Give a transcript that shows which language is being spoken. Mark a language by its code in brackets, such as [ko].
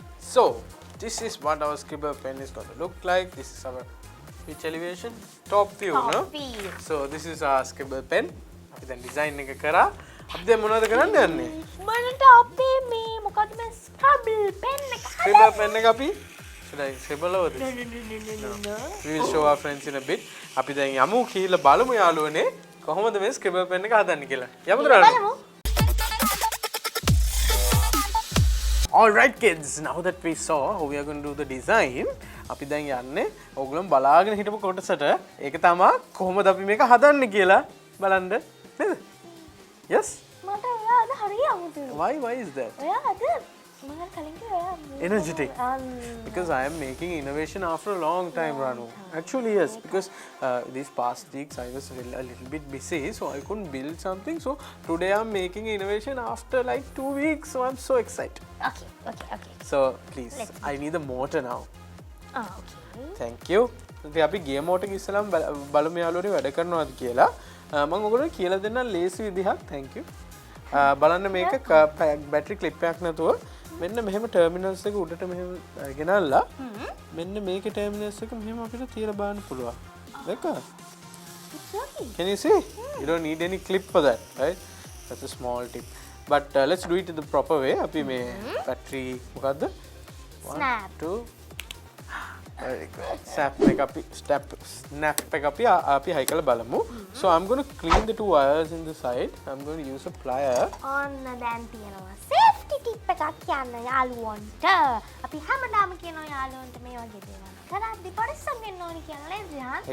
[en] So, this is what our scribble pen is going to look like. This is our which elevation? Top view, no? Top view. So, this is our scribble pen. [si] අපි දැන් design එක කරා. අපි දැන් මොනවද කරන්න යන්නේ? මනට අපේ මේ මොකද මේ Scrabble pen එක. [en] Scribble pen [si] එක අපි [en] should I scribble over this? No. We will show our friends in a bit. [si] අපි දැන් යමු කියලා බලමු යාළුවනේ කොහොමද මේ scribble pen එක හදන්නේ කියලා. යමුද රාණු? [en] Alright kids, now that we saw how we are going to do the design, [si] අපි දැන් යන්නේ ඕගොල්ලෝ බලාගෙන හිටපු කොටසට. ඒක තමයි කොහොමද අපි මේක හදන්නේ කියලා බලන්න. නේද? [en] Yes? [si] මට ඔයා අද හරිය අමුතුයි. [en] Why is that? [si] ඔයා අද මම කලින් කිව්වා ඔයා [en] Energetic. Because I am making innovation after a long time, Ranu. Actually, yes, because these past weeks I was a little bit busy, so I couldn't build something. So today I'm making innovation after like 2 weeks, so I'm so excited. Okay. So please, I need the motor now. Okay. Thank you. [si] ඉතින් අපි game motor එක ඉස්සලම බලමු යාළුවනේ වැඩ කරනවාද කියලා. මම ඔයගොල්ලෝ කියලා දෙන්න ලේසි විදිහක්. [en] Thank you. [si] බලන්න මේක බැටරි ක්ලිප් එකක් නැතුව මෙන්න මෙහෙම ටර්මිනල්ස් එක උඩට මෙහෙම ගෙනල්ලා මෙන්න මේකේ ටර්මිනල්ස් එක මෙහෙම අපිට තියලා බලන්න පුළුවන්. දැක්කද? [en] Can you see? You don't need any clip for that, right? That's a small tip. But let's do it in the proper way. [si] අපි මේ battery මොකද්ද? [en] Snap. 1 2 very good. [si] Snap එක අපි high කරලා බලමු. [en] So I'm going to clean the two wires in the side. I'm going to use a plier. [si] ඔන්න දැන් තියෙනවා safety tip එකක් කියන්න යාළුවන්ට. අපි හැමදාම කියනවා යාළුවන්ට මේ වගේ දේවල් කරද්දි පරිස්සම් වෙන්න ඕනි කියලා නේද ජහන්?